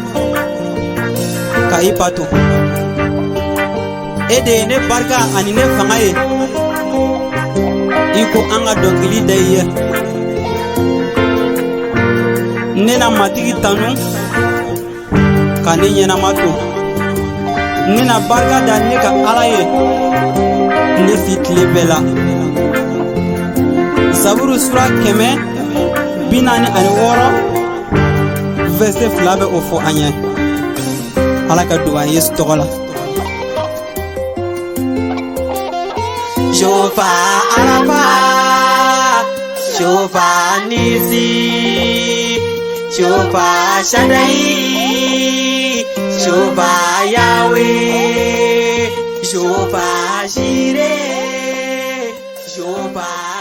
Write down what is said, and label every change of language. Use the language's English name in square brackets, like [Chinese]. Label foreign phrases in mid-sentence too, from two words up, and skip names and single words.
[Bambara] ka i bato e de ye ne barika ani ne fanga ye i ko an ka dɔnkili da i ye ne na matigi tanu ka ne ɲɛnama to ne na barika da ne ka Ala ye ne si tile bɛɛ la Zaburu sura 146 verset 2 bɛ o fɔ an ye Ala ka dugawu Yesu tɔgɔ la Shofa Arafa Shofa Nisi Shofa Shaddai Shofa Yahweh Shofa Jireh Shofa